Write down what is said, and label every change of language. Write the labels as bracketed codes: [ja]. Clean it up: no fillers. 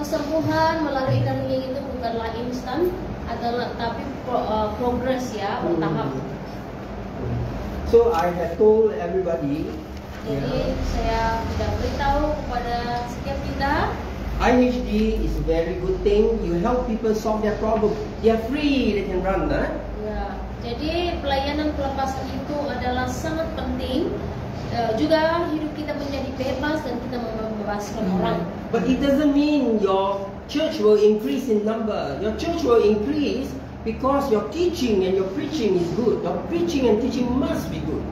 [id] kesembuhan melalui healing itu bukanlah instan, tapi progres ya, bertahap. [en] So I have told everybody. [id] Jadi saya sudah beritahu kepada setiap kita, [en] IHD is a very good thing. You help people solve their problem. They are free, they can run. [id] ya, jadi pelayanan pelepasan itu adalah sangat penting. Juga hidup kita menjadi bebas dan kita membebaskan orang. [en] But it doesn't mean your church will increase in number. Your church will increase because your teaching and your preaching is good. Your preaching and teaching must be good.